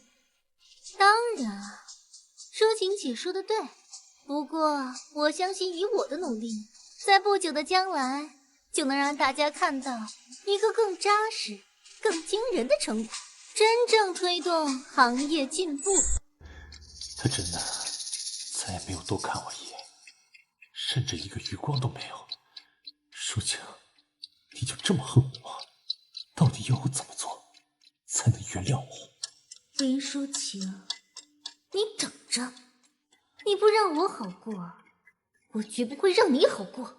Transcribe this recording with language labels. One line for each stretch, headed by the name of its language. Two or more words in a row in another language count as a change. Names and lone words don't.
Chinese: 當然，淑琴姐說的對。不過，我相信以我的努力，在不久的將來，就能讓大家看到一個更扎實、更驚人的成果，真正推動行業進步。他真的再也沒有多看我一眼，甚至一個餘光都沒有。淑琴，你就這麼恨我嗎？到底要我怎麼做才能原諒我？林淑晴，你等着，你不让我好过，我绝不会让你好过。